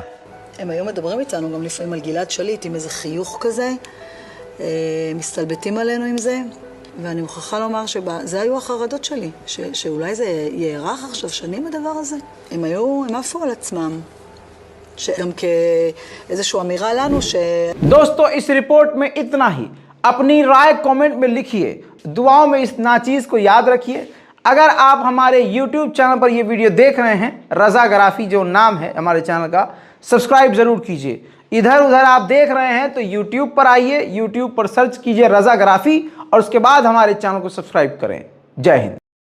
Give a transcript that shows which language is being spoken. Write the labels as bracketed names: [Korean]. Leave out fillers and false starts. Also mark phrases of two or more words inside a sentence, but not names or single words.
[Hebrew] הם היו מדברים איתנו גם לפעמים על גלעד שליט עם איזה חיוך כזה, מסתלבטים עלינו עם זה, ואני מוכרחה לומר שזה היו החרדות שלי, שאולי זה יארך עכשיו שנים הדבר הזה. הם עפו על עצמם. שהם כאיזושהי אמירה לנו ש... [Hindi] दोस्तों इस रिपोर्ट में इतना ही। अपनी राय कमेंट में लिखिए, दुआओं में इस नाचीज़ को याद रखिए। अगर आप हमारे YouTube चैनल पर ये वीडियो देख रहे हैं, रज़ा गराफी जो नाम है हमारे चैनल का, सब्सक्राइब ज़रूर कीजिए। इधर उधर आप देख रहे हैं तो YouTube पर आइए, YouTube पर सर्च कीजिए रज़ा गराफी और उसके बाद हमारे चैनल को सब्सक्राइब करें। जय हिंद।